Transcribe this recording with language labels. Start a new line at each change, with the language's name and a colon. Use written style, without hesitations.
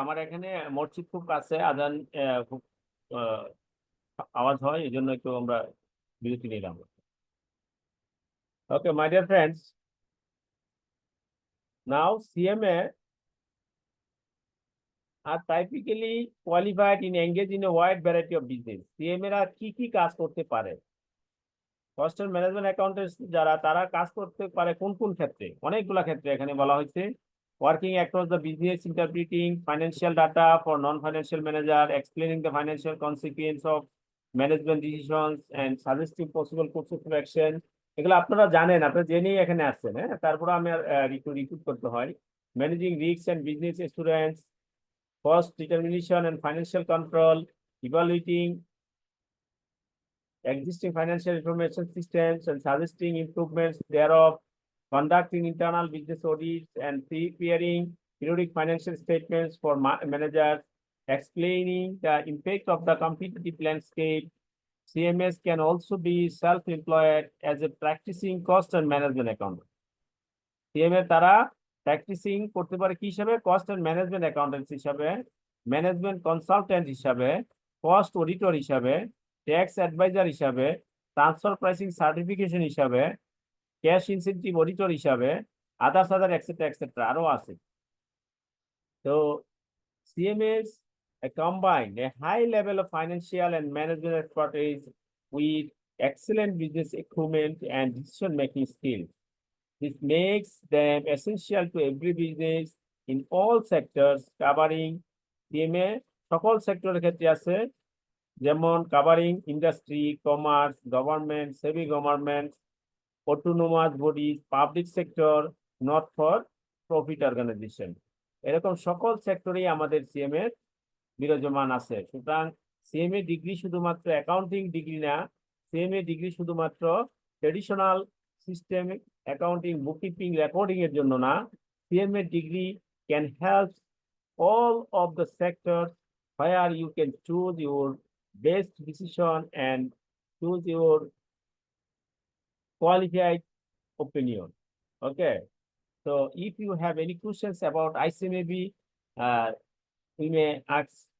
Bangla: আমার এখানে মসজিদ খুব কাছে, আজান খুব আওয়াজ হয়, এই জন্য একটু আমরা বিরতি নিলাম।
English: Okay, my dear friends, now CMA are typically qualified in engage in a wide variety of business.
Bangla: CMA রা কি কি কাজ করতে পারে? কস্ট এন্ড ম্যানেজমেন্ট অ্যাকাউন্টেন্টস যারা, তারা কাজ করতে পারে কোন কোন ক্ষেত্রে? অনেকগুলা ক্ষেত্রে এখানে বলা হয়েছে।
English: Working across the business, interpreting financial data for non-financial manager, explaining the financial consequence of management decisions and suggesting possible courses of action.
Bangla: এগুলো আপনারা জানেন, আপনারা জেনেই এখানে আসছেন। হ্যাঁ, তারপরে আমি রিক্রুট করতে হয়।
English: Managing risk and business assurance, cost determination and financial control, evaluating existing financial information systems and suggesting improvements thereof, conducting internal business audits and preparing periodic financial statements for managers, explaining the impact of the competitive landscape. CMS can also be self-employed as a practicing cost and management accountant.
Bangla: CMS তারা practising করতে পারে কি হিসাবে? Cost and management accountant হিসাবে, management consultant হিসাবে, cost auditor হিসাবে, tax adviser হিসাবে, transfer pricing certification হিসাবে, ক্যাশ ইনসেন্টিভ অডিটর হিসাবে, আদার এক্সেট্রা আরো আছে। তো CMS
English: combine a high level of financial and management expertise with excellent business acumen and decision-making skills. This makes them essential to every business in all sectors, covering CMA
Bangla: সকল সেক্টরের ক্ষেত্রে আছে, যেমন
English: covering industry, commerce, government, semi-government, autonomous bodies, public sector, not for profit organization.
Bangla: এরকম সকল সেক্টরেই আমাদের CMA বিরাজমান আছে। সুতরাং সিএমএ ডিগ্রি শুধুমাত্র অ্যাকাউন্টিং ডিগ্রি না, সিএমএ ডিগ্রি শুধুমাত্র traditional system accounting, bookkeeping, recording এর জন্য না।
English: CMA degree can help all of the sectors where you can choose your best decision and choose your qualified opinion. Okay, so if you have any questions about ICMAB, we may ask.